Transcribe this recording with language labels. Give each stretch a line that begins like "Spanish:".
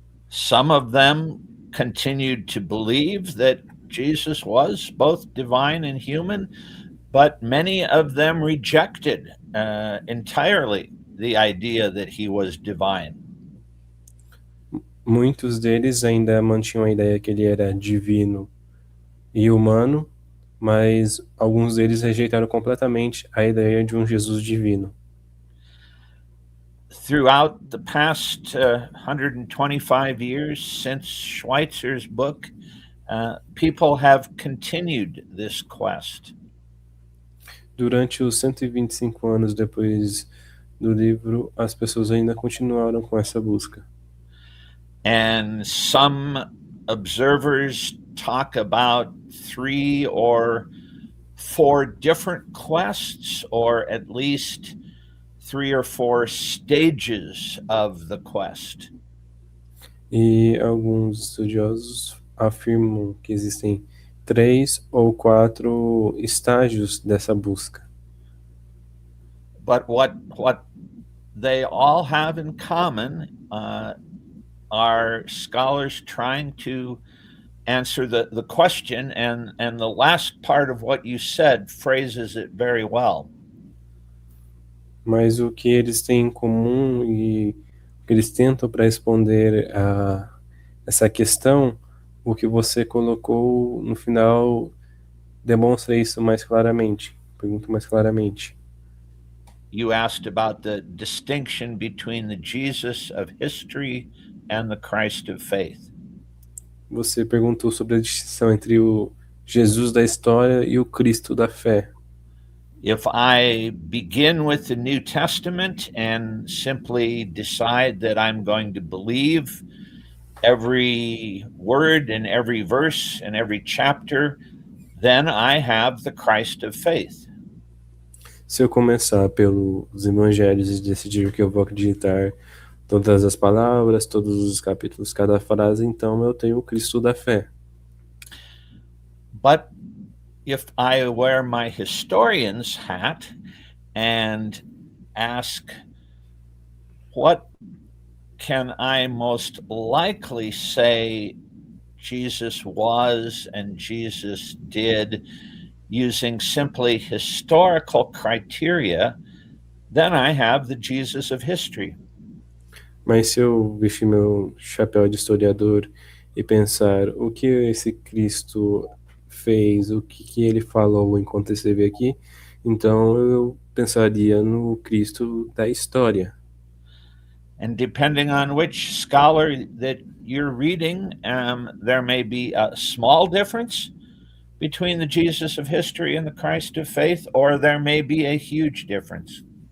English: Some of them continued to believe that Jesus was both divine and human, but many of them rejected entirely the idea that he was divine.
Portuguese: Muitos deles ainda mantinham a ideia que ele era divino e humano, mas alguns deles rejeitaram completamente a ideia de um Jesus divino.
English: Throughout the past 125 years since Schweitzer's book, people have continued this quest.
Portuguese: Durante os 125 anos depois do livro, as pessoas ainda continuaram com essa busca.
English: And some observers talk about 3 or 4 different quests, or at least 3 or 4 stages of the quest.
Portuguese: E alguns estudiosos afirmam que existem 3 ou 4 estágios dessa busca.
English: But what they all have in common are scholars trying to answer the question, and the last part of what you said phrases it very well.
Portuguese: Mas o que eles têm em comum e o que eles tentam para responder a essa questão, o que você colocou no final demonstra isso mais claramente, pergunta mais claramente.
English: You asked about the distinction between the Jesus of history and the Christ of faith.
Portuguese: Você perguntou sobre a distinção entre o Jesus da história e o Cristo da fé.
English: If I begin with the New Testament and simply decide that I'm going to believe every word and every verse and every chapter, then I have the Christ of faith.
Portuguese: Se eu começar pelos evangelhos e decidir que eu vou acreditar todas as palavras, todos os capítulos, cada frase, então eu tenho o Cristo da fé.
English: But if I wear my historian's hat and ask, what can I most likely say Jesus was and Jesus did using simply historical criteria, then I have the Jesus of history.
Portuguese: Mas se eu vestir meu chapéu de historiador e pensar o que esse Cristo fez, o que ele falou enquanto esteve aqui, então eu pensaria no Cristo da história.
English: And depending on which scholar that you're reading, there may be a small difference between the Jesus of history and the Christ of faith, or there may be a huge difference.